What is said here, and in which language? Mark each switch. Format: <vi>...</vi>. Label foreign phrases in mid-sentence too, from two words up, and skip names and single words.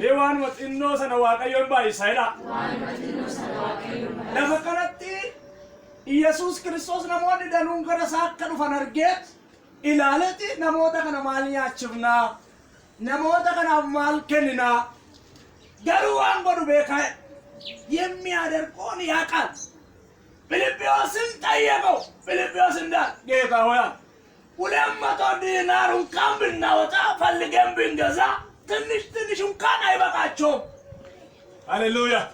<om>Waan xinnoo sana Waaqayyo baay'isaadha. Lafa kanatti Yesuus Kiristoos namoonni danuun gara isaa akka dhufan argeet ilaaleti namoota kana maal nyaachifnaa namoota kanaaf maal kenninaa garuu waan godhu beekaa</om> <am>የሚያደርገውን ያውቃል። ፊልጵዎስን ጠየቀው። ፊልጵዎስ እንዳለ ጌታ ሆይ 200 ዲናር እንኳን ብናወጣ ፈልገን ብንገዛ ትንሽ እንኳን አይበቃቸውም። ሃሌሉያ።</am>